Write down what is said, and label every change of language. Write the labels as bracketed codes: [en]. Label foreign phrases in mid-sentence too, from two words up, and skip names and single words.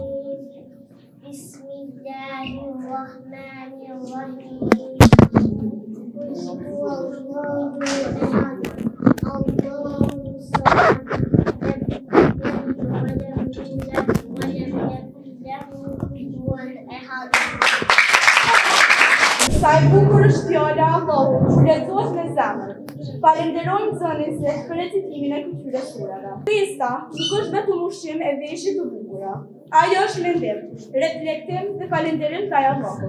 [ar] بسم الله الرحمن الرحيم. قل هو الله أحد الله الصمد لم يلد ولم يولد ولم يكن له كفوا أحد. [sq] Sa e bukur është fjala e Allahut, që lexohet me zemër. Falenderojmë nxënësit për recitimin e këtyre sureve. Festa nuk është vetëm ushqim e veshje të bukura. Ajo është mendim, reflektim dhe falenderim ndaj Allahut.